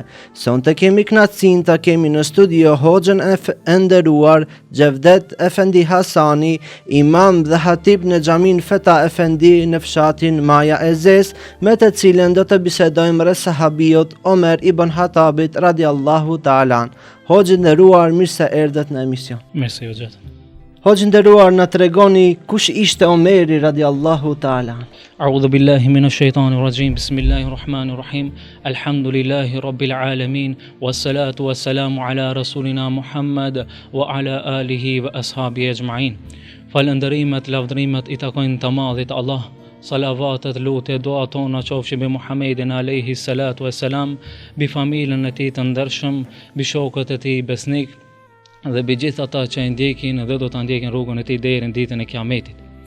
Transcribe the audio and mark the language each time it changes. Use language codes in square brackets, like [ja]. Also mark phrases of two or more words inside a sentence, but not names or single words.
[sq] Sonte kemi kënaqësinë ta kemi në studio hoxhën e nderuar Xhevdet Efendi Hasani, imam dhe hatib në xhamin Feta Efendi në fshatin Maja e Zez, me të cilën do të bisedojmë sahabiot Omer ibn Khattabit [ar] رضي الله تعالى. [sq] Hoxhë nderuar, mirë se erdhët në emision. Mirë se ju gjatë. Hoxhë nderuar, na tregoni kush ishte Omeri [ar] رضي الله تعالى. أعوذ بالله من الشيطان الرجيم. بسم الله الرحمن الرحيم. الحمد لله رب العالمين. والصلاة والسلام على رسولنا محمد وعلى آله وأصحابه أجمعين. [sq] Falënderimet, lavdrimet i takojnë të madhit Allah. Salavatet, lutje, dua tona qofshin mbi Muhammedin [ar] عليه الصلاة والسلام, [sq] mbi familjen e tij të ndershëm, mbi shokët e tij besnik dhe mbi gjithë ata që e ndjekin dhe do ta ndjekin rrugën e tij deri në ditën e Kiametit.